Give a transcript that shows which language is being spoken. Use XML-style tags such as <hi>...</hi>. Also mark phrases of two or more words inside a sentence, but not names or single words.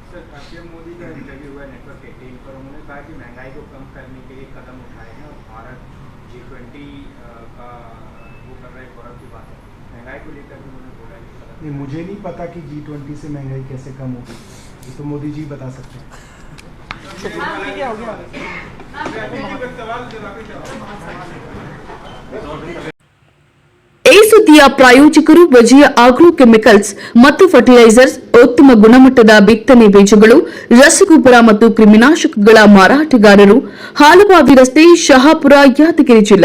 <hi>सर, पीएम मोदी का इंटरव्यू हुआ नेटवर्क 18 पर, उन्होंने कहा कि महंगाई को कम करने के लिए कदम उठाए हैं और भारत G20 का वो कर रहे हैं, गौरव की बात है। महंगाई को लेकर भी उन्होंने बोला है। नहीं, मुझे नहीं पता कि G20 से महंगाई कैसे कम होगी, ये तो मोदी जी बता सकते हैं।</hi> <kn>ಈ ಸುದ್ದಿಯ ಪ್ರಾಯೋಜಕರು ವಿಜಯ ಆಗ್ರೋ ಕೆಮಿಕಲ್ಸ್ ಮತ್ತು ಫರ್ಟಿಲೈಸರ್ಸ್, ಉತ್ತಮ ಗುಣಮಟ್ಟದ ಬಿತ್ತನೆ ಬೀಜಗಳು, ರಸಗೊಬ್ಬರ ಮತ್ತು ಕ್ರಿಮಿನಾಶಕಗಳ ಮಾರಾಟಗಾರರು, ಹಾಲುವಾವಿ ರಸ್ತೆ, ಶಹಾಪುರ, ಯಾದಗಿರಿ ಜಿಲ್ಲೆ.</kn>